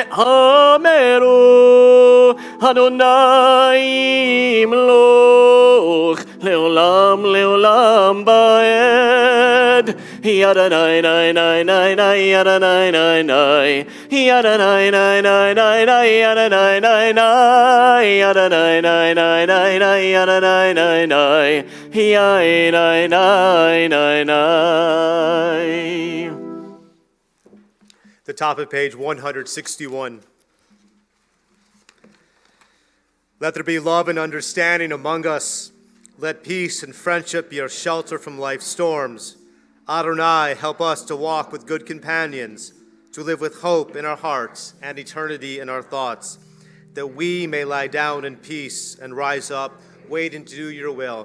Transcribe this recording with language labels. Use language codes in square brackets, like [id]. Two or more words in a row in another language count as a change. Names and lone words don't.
[he] ואמרו יהוה ימלוך לעולם לעולם ועד yada nay nay nay nay nay yada nay nay nay yada nay nay nay nay nay yada nay nay nay yada nay nay nay nay nay yada nay nay nay yada nay nay nay. [en] The top of page 161. Let there be love and understanding among us. Let peace and friendship be our shelter from life's storms. Adonai, help us to walk with good companions, to live with hope in our hearts and eternity in our thoughts, that we may lie down in peace and rise up, waiting to do your will.